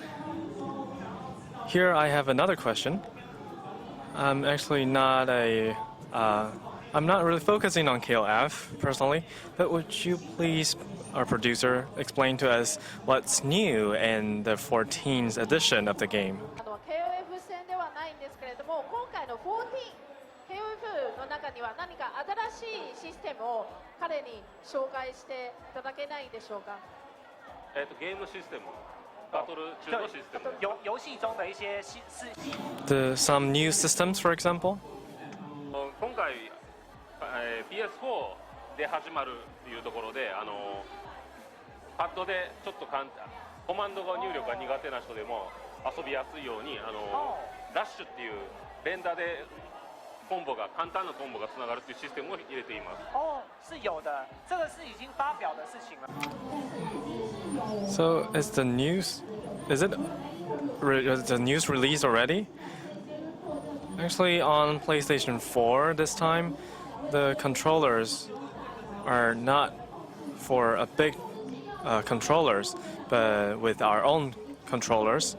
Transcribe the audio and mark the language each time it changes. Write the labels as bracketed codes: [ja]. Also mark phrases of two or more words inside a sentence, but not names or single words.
[en] Here I have another question. I'm actually not I'm not really focusing on KOF personally, but would you please, our producer, explain to us what's new in the 14th edition of the game? [ja] KOF 戦ではないんですけれども、今回の14KOF の中には何か新しいシステムを彼に紹介していただけないでしょうか。ゲームシステム、バトル中のシステム。 [zh] 游戏中的一些 [en] some new systems, for example. [ja] 今回 PS4 で始まるというところで、パッドでちょっとコマンドが入力が苦手な人でも遊びやすいようにラッシュっていう連打で簡単なコンボがつながるというシステムを入れています。 [zh] 是有的，这个是已经发表的事情了。 [en] So is the news? Is the news released already? Actually, on PlayStation 4 this time, the controllers are not for a big controllers, but with our own controllers.